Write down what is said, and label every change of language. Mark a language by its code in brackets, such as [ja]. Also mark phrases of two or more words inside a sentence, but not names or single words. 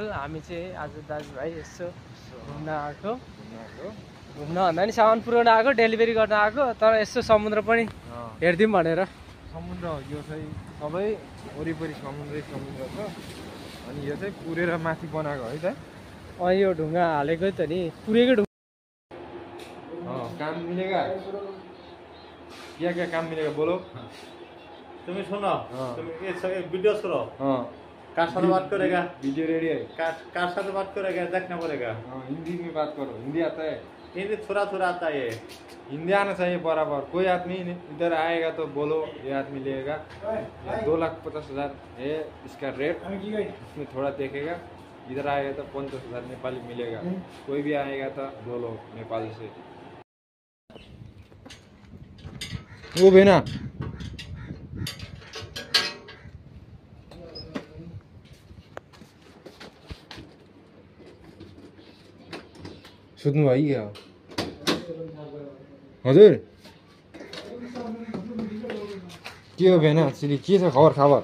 [ne] हामी चाहिँ आज दाजुभाइ यसो घुम्न आएको घुम्न भन्दा नि सामान पुऱ्याउन आएको, डेलिभरी गर्न आएको। तर यसो समुद्र पनि हेरिदिउँ भनेर। समुद्र यो चाहिँ सबै वरिपरि समुद्र छ। अनि यो चाहिँ पुरेर माथि बनाएको है त। यो ढुङ्गा हालेकै त नि, पुरेकै ढुङ्गा। [hi] काम मिलेगा क्या काम मिलेगा बोलो। तुम्हें सुनो, तुम ये वीडियो सुनो। कार साथ बात करेगा, वीडियो रेडी है। कार साथ बात करेगा, देखना पड़ेगा। हिंदी में बात करो, हिंदी आता है? हिंदी थोड़ा थोड़ा आता है। हिंदी आना चाहिए बराबर। कोई आदमी इधर आएगा तो बोलो ये आदमी लेगा 2,50,000 है इसका रेट। इसमें थोड़ा देखेगा, इधर आएगा तो 50,000 नेपाली मिलेगा। कोई भी आएगा तो बोलो नेपाली से। [ne] वो बेना सुत्नु भयो क्या हजुर? के हो भेना एक्चुअली के छ खबर?